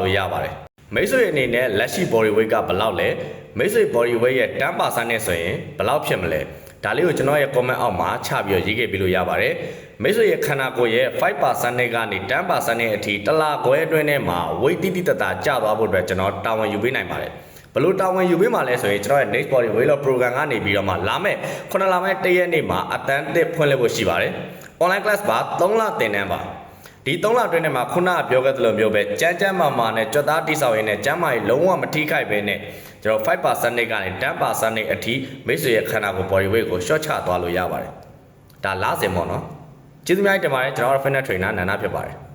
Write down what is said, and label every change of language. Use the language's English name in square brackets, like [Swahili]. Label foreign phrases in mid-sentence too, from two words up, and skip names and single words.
[Burmese] လို့ရပါတယ်။မိတ်ဆွေအနေနဲ့လက်ရှိ [English] body weight [Burmese] ကဘယ်လောက်လဲမိတ်ဆွေ [English] body weight [Burmese] ရဲ့ 10% နဲ့ဆိုရင်ဘယ်လောက်ဖြစ်မလဲဒါလေးကိုကျွန်တော်ရဲ့ comment အောက်မှာချပြီးရေးခဲ့ပြီးလို့ရပါတယ်မိတ် ဆွေရဲ့ခန္ဓာကိုယ်ရဲ့ 5% နဲ့ကနေ 10% နဲ့အထိတလားခွဲအတွင်းထဲမှာ weight တိတိတသာကျသွားဖို့အတွက်ကျွန်တော်တာဝန်ယူပေးနိုင် ပါတယ်ဘလို့တာဝန်ယူပေးမှလဲဆိုရင်ကျွန်တော်ရဲ့ [English] next body weight loss program [Burmese] ကနေပြီးတော့မှလာမယ့်9လပိုင်း1ရက်နေ့မှာအတန်းတစ်ဖွင့်လှစ်ဖို့ရှိပါတယ် [English] online class [Burmese] ပါ3လသင်တန်းပါဒီ3လအတွင်းထဲမှာခုနကပြောခဲ့သလိုမျိုးပဲကြမ်းမာနဲ့ကြွက်သားတိဆောက်ရင်းနဲ့ကျန်းမာရေးလုံးဝမထိခိုက်ပဲနဲ့ကျွန်တော် 5% နဲ့ကနေ 10% နဲ့အထိမိတ်ဆွေရဲ့ခန္ဓာကိုယ် [English] body weight [Burmese] ကို short ချသွားလို့ရပါတယ်ဒါလားစင်ပေါ့နော်ကျေးဇူးများတင်ပါတယ်ကျွန်တော်တို့ [English] fitness trainer [Burmese] နန္ဒဖြစ်ပါတယ်